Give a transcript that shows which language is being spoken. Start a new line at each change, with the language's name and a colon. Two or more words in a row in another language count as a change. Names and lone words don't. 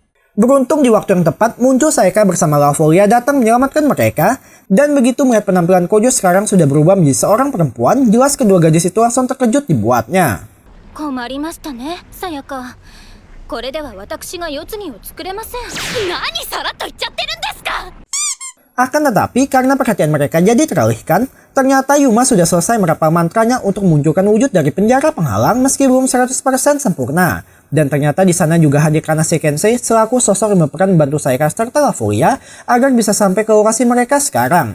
Indonesian: Beruntung di waktu yang tepat muncul Sayaka bersama Lavolia datang menyelamatkan mereka, dan begitu melihat penampilan Kojo sekarang sudah berubah menjadi seorang perempuan, jelas kedua gadis itu langsung terkejut dibuatnya.
Japanese: 困りましたね、さやか。これでは私が世継ぎを作れません。何さらっと言っちゃってるんですか。
Indonesian: Akan tetapi karena perhatian mereka jadi teralihkan, ternyata Yuma sudah selesai merapal mantranya untuk memunculkan wujud dari penjara penghalang meski belum 100% sempurna. Dan ternyata di sana juga hadir Kanase Kensei selaku sosok yang berperan membantu Sayaka serta Lavolia agar bisa sampai ke lokasi mereka sekarang.